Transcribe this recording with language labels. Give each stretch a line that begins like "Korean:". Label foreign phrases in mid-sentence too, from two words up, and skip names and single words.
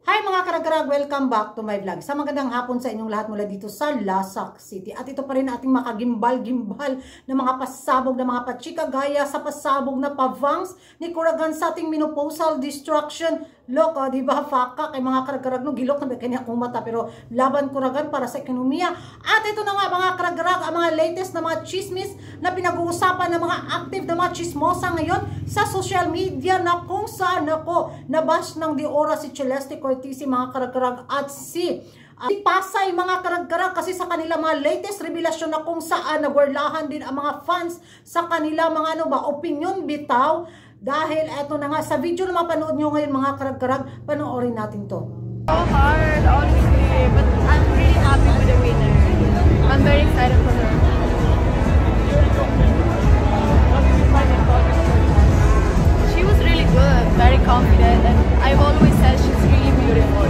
Filipino: Hi mga karag-karag!
English: Welcome back to my vlog.
Filipino: Sa magandang hapon sa inyong lahat mula dito sa Lasak City. At ito pa rin ating makagimbal-gimbal na mga pasabog na mga pachika gaya sa pasabog na pavangs ni Kuragan sa ating
English: menopausal destruction.
Filipino: Loko, di ba? Faka kay mga karag-karag no, gilok na kanya akong mata pero laban Kuragan para sa ekonomiya. At ito na nga mga karag-karag, ang mga latest na mga chismis na pinag-uusapan ng mga active na mga chismosa ngayon sa
English: social media
Filipino: na kung saan ako nabash ng di oras si Celeste Cortese mga karag-karag at si Pasay mga karag-karag kasi sa kanila mga latest revelasyon na kung saan nagwarlahan din ang mga fans sa kanila mga opinion bitaw. Dahil eto na nga, sa video na mapanood nyo ngayon mga karag-karag, panoorin natin to.
English: So hard, honestly, but I'm really happy with the winner. I'm very excited for her. She was really good, very confident, and I've always said she's really beautiful.